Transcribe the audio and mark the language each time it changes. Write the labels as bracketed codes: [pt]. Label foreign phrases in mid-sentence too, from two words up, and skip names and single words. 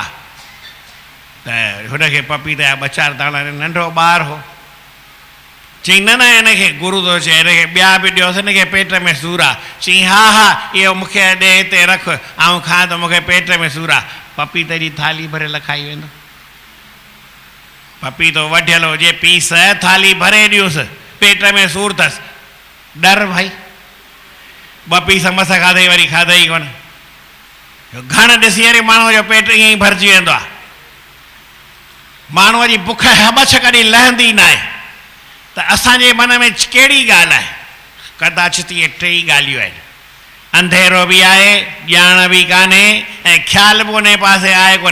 [sd] त हुनखे पपीते जा 2-4 दाणा, नंढो ॿार हो, चई न न हिनखे गुरू थो चए, हिनखे ॿिया बि ॾियोसि, हिनखे पेट में सूरु आहे। चई हा हा इहो मूंखे ॾे हिते रख, ऐं खां त मूंखे पेट में सूरु आहे। पपीते जी थाली भरियल खाई वेंदो, पपीतो वढियल हुजे पीस, थाली भरे ॾियोसि, पेट में सूरु अथसि, डर भाई, 2 पीस मस खाधई वरी खाधई कोन। घण ॾिसी वरी माण्हूअ जो पेट ईअं ई भरिजी वेंदो आहे, माण्हूअ जी बुख हबछ कॾहिं लहंदी न आहे। त असांजे मन में कहिड़ी ॻाल्हि आहे, कदाचित इहे 3 ॻाल्हियूं आहिनि, अंधेरो बि आहे, ॼाण बि कान्हे, ऐं ख़्यालु बि उन पासे आहे कोन।